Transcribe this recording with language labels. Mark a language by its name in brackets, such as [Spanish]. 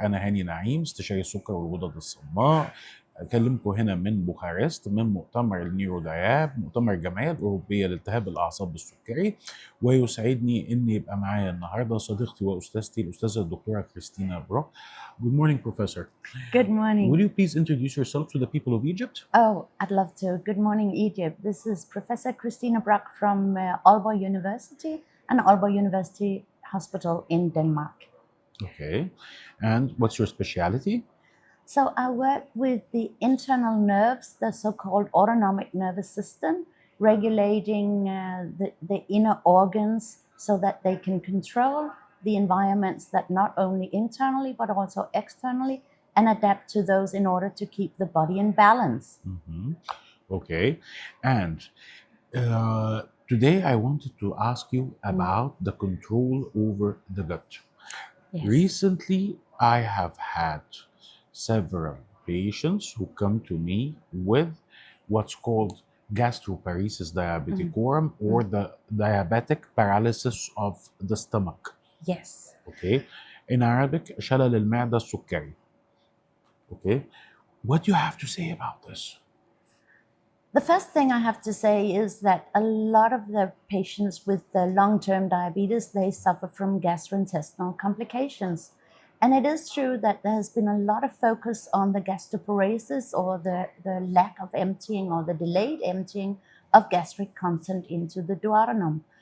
[Arabic] أنا هاني نعيم، استشاري السكر والغدد الصماء. أكلمكم هنا من بوخارست، من مؤتمر النيورودياب، مؤتمر الجمعية الأوروبية لالتهاب الأعصاب السكري. ويسعدني أن يبقى معايا النهاردة صديقتي وأستاذتي الأستاذة الدكتورة كريستين بروك. [English] Good morning, Professor. Good morning. Will you please introduce yourself to the people of Egypt? Oh, I'd love to. Good morning, Egypt. This is Professor Kристина Brock from Aalborg University and Aalborg University Hospital in Denmark. Okay. And what's your specialty? So I work with the internal nerves, the so-called autonomic nervous system, regulating the inner organs so that they can control the environments that not only internally but also externally, and adapt to those in order to keep the body in balance. Mm-hmm. Okay. And today I wanted to ask you about the control over the gut. Yes. Recently, I have had several patients who come to me with what's called gastroparesis diabeticorum or the diabetic paralysis of the stomach. Yes. Okay. In Arabic, [Arabic] شلل المعدة السكري. [English] Okay. What do you have to say about this? The first thing I have to say is that a lot of the patients with the long-term diabetes, they suffer from gastrointestinal complications. And it is true that there has been a lot of focus on the gastroparesis or the lack of emptying or the delayed emptying of gastric content into the duodenum.